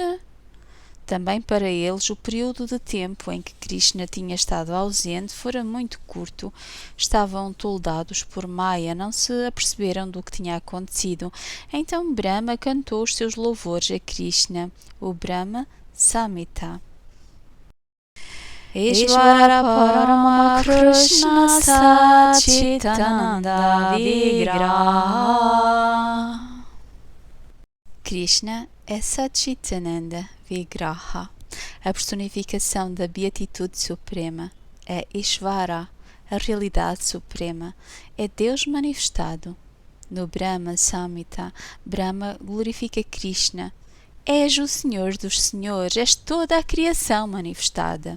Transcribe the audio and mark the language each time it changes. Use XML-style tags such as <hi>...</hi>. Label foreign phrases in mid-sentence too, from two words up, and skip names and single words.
<pt>Também para eles o período de tempo em que Krishna tinha estado ausente fora muito curto. Estavam toldados por Maya, não se aperceberam do que tinha acontecido. Então Brahma cantou os seus louvores a Krishna, o Brahma Samhita.</pt> <sa>Ishvara Parama Krishna Satchitananda Vigraha.</sa> <pt>Krishna é</pt> <sa>Satchitananda Vigraha,</sa> <pt>a personificação da beatitude suprema. É Ishvara, a realidade suprema. É Deus manifestado. No Brahma Samhita, Brahma glorifica Krishna. És o Senhor dos Senhores, és toda a criação manifestada.</pt>